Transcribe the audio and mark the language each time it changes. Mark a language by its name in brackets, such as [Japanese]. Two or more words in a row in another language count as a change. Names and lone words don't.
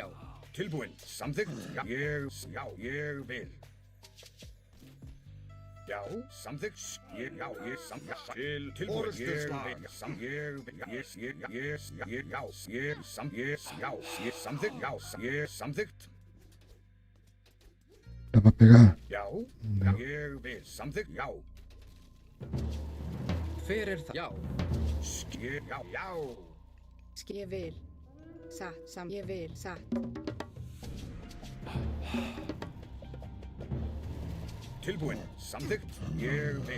[Icelandic] Tilbúin. Samþykkt. Já, ég vil. Já, samþykkt. Ég samþykkt. Tilbúin. Ég vil. Samþykkt. Ég samþykkt. [Portuguese] Dá pra pegar? [Icelandic] Já, ég vil. Samþykkt. Já. Hver er það? Já. Já. Ég vil. Satt. Ég vil. Satt. Tilbúin. Samþykkt. Ég vil.